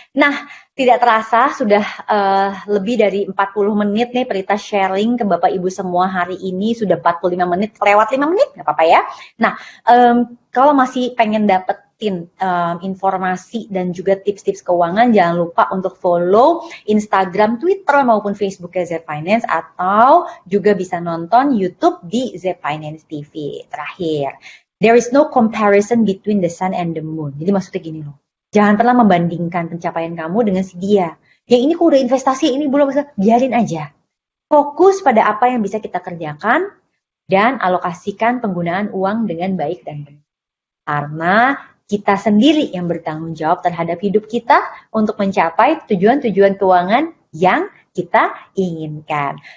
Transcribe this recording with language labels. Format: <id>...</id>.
<id>Nah, tidak terasa sudah lebih dari 40 menit nih Prita sharing ke Bapak Ibu semua hari ini, sudah 45 menit, lewat 5 menit, nggak apa-apa ya. Nah, kalau masih pengen dapetin informasi dan juga tips-tips keuangan, jangan lupa untuk follow Instagram, Twitter maupun Facebook Z Finance, atau juga bisa nonton YouTube di Z Finance TV.</id> <en>Terakhir, there is no comparison between the sun and the moon.</en> <id>Jadi maksudnya gini loh, jangan pernah membandingkan pencapaian kamu dengan si dia. Yang ini kok udah investasi, ini belum bisa, biarin aja. Fokus pada apa yang bisa kita kerjakan dan alokasikan penggunaan uang dengan baik dan benar. Karena kita sendiri yang bertanggung jawab terhadap hidup kita untuk mencapai tujuan-tujuan keuangan yang kita inginkan.</id>